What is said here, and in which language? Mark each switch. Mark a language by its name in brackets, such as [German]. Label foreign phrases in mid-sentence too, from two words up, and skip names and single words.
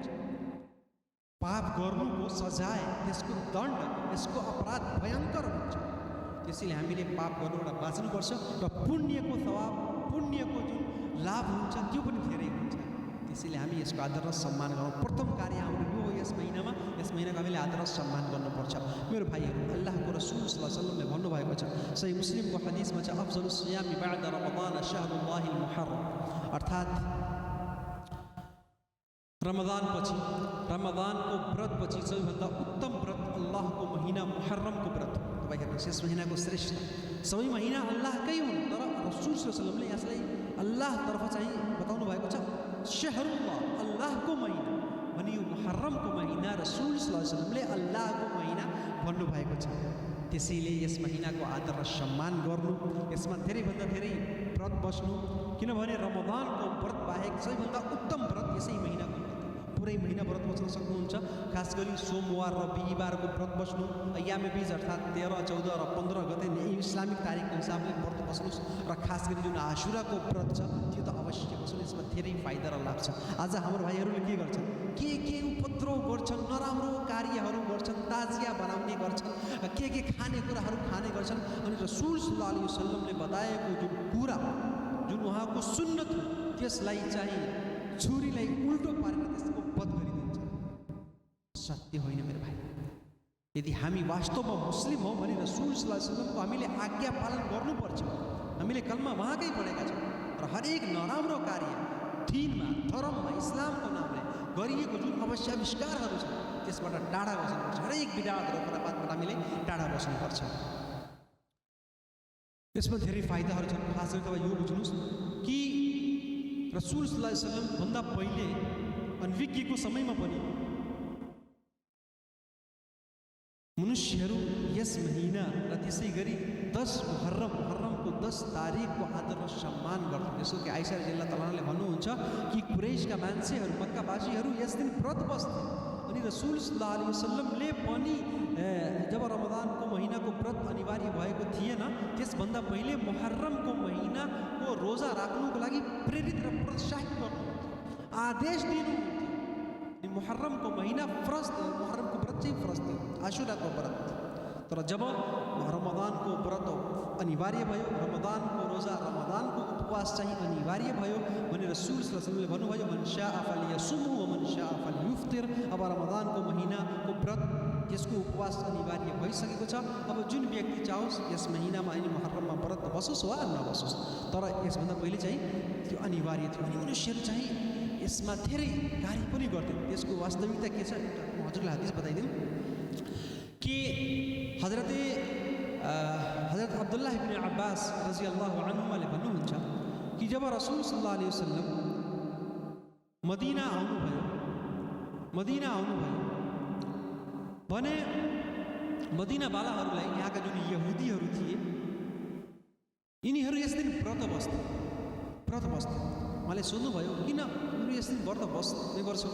[Nepali] पाप गर्नुको सजाय, त्यसको दण्ड, यसको अपराध भयङ्कर हुन्छ। त्यसैले हामीले पाप गर्नुबाट बाँच्नुपर्छ र पुण्यको थवाब, पुण्यको जुन लाभ हुन्छ त्यो पनि धेरै हुन्छ। त्यसैले हामी यसको आदर र सम्मान गरौँ। प्रथम कार्य हाम्रो यो हो यस महिनाको हामीले आदर र सम्मान गर्नुपर्छ। मेरो भाइहरू, अल्लाहको रसूल [Arabic] صلى الله عليه وسلمले [Nepali] भन्नुभएको छ, सही मुस्लिमको हदिसमा छ, [Arabic] أفضل الصيام بعد رمضان شهر الله المحرم, [Nepali] अर्थात् रमजानको व्रतपछि सबैभन्दा उत्तम व्रत अल्लाहको महिना मुहर्रमको व्रत। तपाईँ हेर्नुहोस्, यस महिनाको श्रेष्ठ सबै महिना अल्लाहकै हुन्, तर रसूल [Arabic] صلى الله عليه وسلمले [Nepali] यसलाई अल्लाहतर्फ चाहिँ बताउनु भएको छ शहरुल्लाह, अल्लाहको महिना भने यो मुहर्रमको महिना रसूल [Arabic] صلى الله عليه وسلمले [Nepali] अल्लाहको महिना भन्नुभएको छ। त्यसैले यस महिनाको आदर र सम्मान गर्नु, यसमा धेरैभन्दा धेरै व्रत बस्नु, किनभने रमजानको व्रत बाहेक सबैभन्दा उत्तम व्रत यसै महिनाको व्रत। पुरै महिना व्रत बस्न सक्नुहुन्छ। खास गरी सोमबार र बिहिबारको व्रत बस्नु, [Arabic] أيام البيض [Nepali] अर्थात् 13, 14 र 15 गते इस्लामिक तारिखको हिसाबले व्रत बस्नुहोस्। र खास गरी जुन आशुराको व्रत छ त्यो त अवश्य बस्नु, यसमा धेरै फाइदा र लाभ छ। आज हाम्रो भाइहरूले के गर्छन्, के उपद्रव गर्छन्, नराम्रो कार्यहरू गर्छन्, ताजिया बनाउने गर्छन्, के खानेकुराहरू खाने गर्छन्। अनि रसूल [Arabic] صلى الله عليه وسلمले [Nepali] बताएको जुन कुरा, जुन उहाँको सुन्नत हो, त्यसलाई चाहिँ छुरीलाई उल्टो पारेर त्यसको वध गरिदिन्छ। सत्य होइन मेरो भाइ। यदि हामी वास्तवमा मुस्लिम हौँ भने रसूल [Arabic] صلى الله عليه وسلमको [Nepali] हामीले आज्ञा पालन गर्नुपर्छ। हामीले कलमा उहाँकै पढेका छौँ र हरेक नराम्रो कार्य दिनमा, धर्ममा, इस्लामको नामले गरिएको जुन अवश्याविष्कारहरू छ त्यसबाट टाढा बस्नुपर्छ। हरेक बिदात र खुराफातबाट हामीले टाढा बस्नुपर्छ। यसमा धेरै फाइदाहरू छन्। खास गरी तपाईँ यो बुझ्नुहोस् कि रसूल [Arabic] صلى الله عليه وسلم [Nepali] भन्दा पहिले अनभिज्ञको समयमा पनि मनुष्यहरू यस महिना र त्यसै गरी 10 मुहर्रमको 10 तारिखको आदर र सम्मान गर्छन्। जस्तो कि आइसा रदियल्लाहु तालाले भन्नुहुन्छ कि कुरैशका मान्छेहरू, मक्कावासीहरू यस दिन व्रत बस्थे। अनि रसूल [Arabic] صلى الله عليه وسلمले [Nepali] पनि जब रमजानको महिनाको व्रत अनिवार्य भएको थिएन त्यसभन्दा पहिले मुहर्रमको महिनाको रोजा राख्नुको लागि प्रेरित र प्रोत्साहित गर्नुहुन्थ्यो, आदेश दिनुहुन्थ्यो। अनि मुहर्रमको महिना फरज थियो, मुहर्रमको व्रत चाहिँ फरज थियो, आशुराको व्रत। तर जब रमजानको व्रत अनिवार्य भयो, रमजानको रोजा, रमजानको उपवास चाहिँ अनिवार्य भयो भने रसूल [Arabic] صلى الله عليه وسلمले [Nepali] भन्नुभयो, [Arabic] من شاء فليصمه ومن شاء فليفطر. [Nepali] अब रमजानको महिनाको व्रत, यसको उपवास अनिवार्य भइसकेको छ। अब जुन व्यक्ति चाहोस् यस महिनामा अनि मुहर्रममा व्रत बसोस् वा नबसोस्, तर यसभन्दा पहिले चाहिँ त्यो अनिवार्य थियो। अनि मनुष्यहरू चाहिँ यसमा धेरै कार्य पनि गर्थ्यो। त्यसको वास्तविकता के छ म हजुरलाई हदिस बताइदिउँ कि हजरत अब्दुल्लाह इब्न अब्बास [Arabic] رضي الله عنهماले [Nepali] भन्नुहुन्छ कि जब रसूल [Arabic] صلى الله عليه وسلم [Nepali] मदीना आउनुभयो भने मदीनावालाहरूलाई, यहाँका जुन यहुदीहरू थिए, यिनीहरू यस दिन व्रत बस्थे। उहाँले सोध्नुभयो किन तिमीहरू यस दिन व्रत बस्ने गर्छौ?